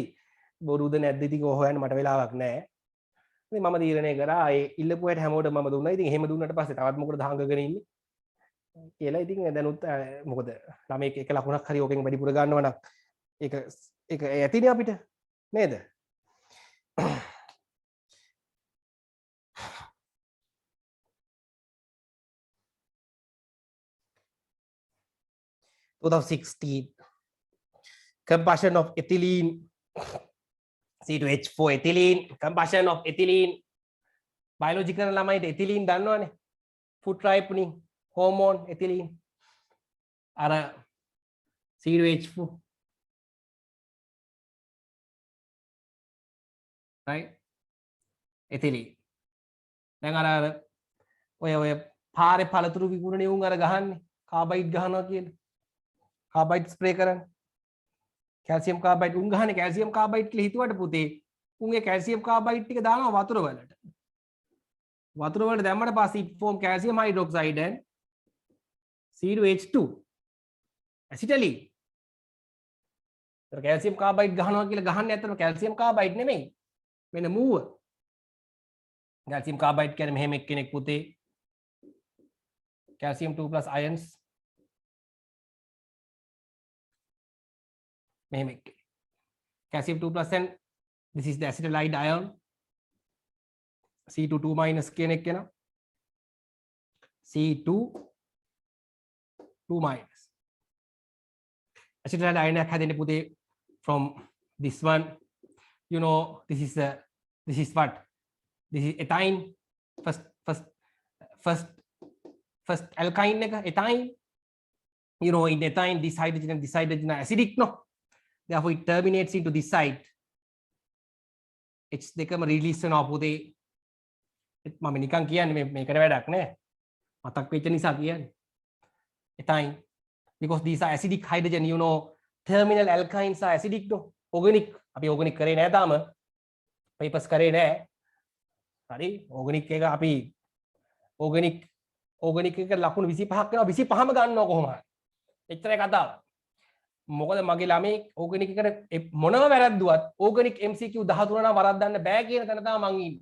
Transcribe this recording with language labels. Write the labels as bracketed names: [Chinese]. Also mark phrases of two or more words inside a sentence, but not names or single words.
[Sinhala] බොරුද නැද්ද ඉතින් ඔය හොයන්න මට වෙලාවක් නැහැ. ඉතින් මම තීරණය කරා ඒ ඉල්ලපු අයට හැමෝටම මම දුන්නා. ඉතින් එහෙම දුන්නාට පස්සේ තවත් මොකටද හංගගෙන ඉන්නේ කියලා. ඉතින් දැනුත් මොකද ළමෙක් එක ලකුණක් හරි ඕකෙන් වැඩිපුර ගන්නවා නම් ඒක ඇතිනේ අපිට නේද? [English] combustion of ethylene C2H4 ethylene combustion of ethylene biological ළමයිට ethylene දන්නවනේ food ripening hormone ethylene අර C2H4 [Sinhala] right ethylene දැන් අර ඔය පාරේ පළතුරු විකුණනේ උන් අර ගහන්නේ කාබයිඩ් ගහනවා කියලා කාබයිඩ් ස්ප්‍රේ කරන්නේ කැල්සියම් කාබයිඩ් උන් ගහන්නේ කැල්සියම් කාබයිඩ් කියලා හිතුවට පුතේ උන්ගේ කැල්සියම් කාබයිඩ් ටික දානවා වතුර වලට දැම්මට පස්සේ [English] it form calcium hydroxide and C2H2 acetylene. [Sinhala] කැල්සියම් කාබයිඩ් ගහනවා කියලා ගහන්නේ ඇත්තටම කැල්සියම් කාබයිඩ් නෙමෙයි වෙන මූව. කැල්සියම් කාබයිඩ් කියන්නේ මෙහෙම එක්කෙනෙක් පුතේ [English] calcium 2 plus ions [Sinhala] මෙහෙම එක්කෙනෙක් [English] calcium 2 plus and this is the acetylide ion C2 2 minus [Sinhala] කියන එක එනවා [English] C2 2 minus acetaldehyde [Sinhala] අයනයක් හැදෙන්නේ පුතේ [English] from this one, you know, this is what, this is ethyne, first alkyne එක ethyne, you know, in ethyne this hydrogen and this hydrogen are acidic, no, therefore it terminates into this side, [Sinhala] H දෙකම release වෙනවා පුතේ. මම නිකන් කියන්නේ මේකට වැඩක් නෑ, මතක් වෙච්ච නිසා කියන්නේ ethyne, [English] because these are acidic hydrogen, you know, terminal alkynes are acidic, no, organic, [Sinhala] අපි organic කරේ නෑ තාම, papers කරේ නෑ, හරි, organic එක අපි organic එක ලකුණු 25ක් වෙනවා, 25ම ගන්නවා කොහොම හරි, එච්චරයි කතාව. මොකද මගේ ළමයි organic එකට මොනම වැරද්දුවත් [English] organic MCQ [Sinhala] 13 නම් වරද්දන්න බෑ කියන තැන තමයි මං ඉන්නේ.